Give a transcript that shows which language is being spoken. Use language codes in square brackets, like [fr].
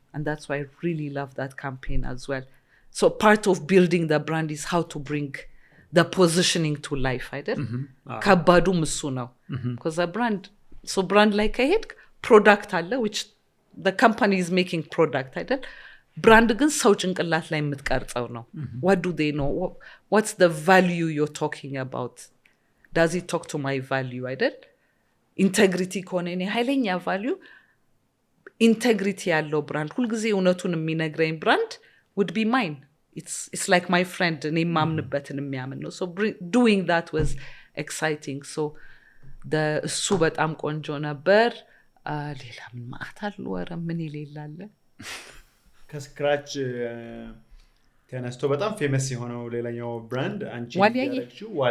[en] And that's why I really love that campaign as well. So part of building the brand is how to bring the positioning to life, [am] አይደል? ከባዱ እሱ ነው. [en] Because a brand, so brand like I had product አለ, which the company is making product, [am] አይደል? Brand ግን ሰው ጭንቅላት ላይ የምትቀርጸው ነው. [en] What do they know? What's the value you're talking about? Does it talk to my value, [am] አይደል? Integrity ከሆነ እኔ ኃይለኛ value, integrity ያለው brand, ሁልጊዜ እውነቱን የሚነግረኝ [en] brand would be mine. It's like my friend, [am] እኔ የማምንበትን የሚያምን ነው. [en] So doing that was exciting. [am] So እሱ በጣም ቆንጆ ነበር። ሌላ ምን ማአት አሉ? ኧረ ምን ይሌላል? ከስክራች ተነስቶ በጣም ፌመስ የሆነው ሌላኛው ብራንድ አንቺ ያለችው